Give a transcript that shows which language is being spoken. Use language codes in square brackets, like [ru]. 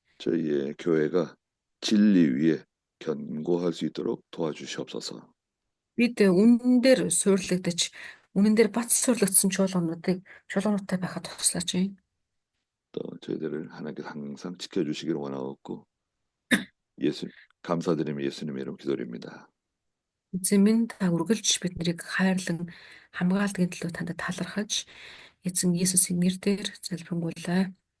[ko] 저희의 교회가 진리 위에 견고할 수 있도록 도와주시옵소서. [mn] Бид үнэн дээр суурлагдаж, үнэн дээр бац суурлагдсан чуулгануудтай байхад туслаач. [ko] 또 저희들을 하나님께서 항상 지켜주시기를 원하옵고 감사드리며 예수님의 이름 기도드립니다. [mn] Эзэн минь та үргэлж биднийг хайрлан хамгаалдгийн төлөө танд талархаж эзэн Есүсийн нэрээр залбирanгуйлаа.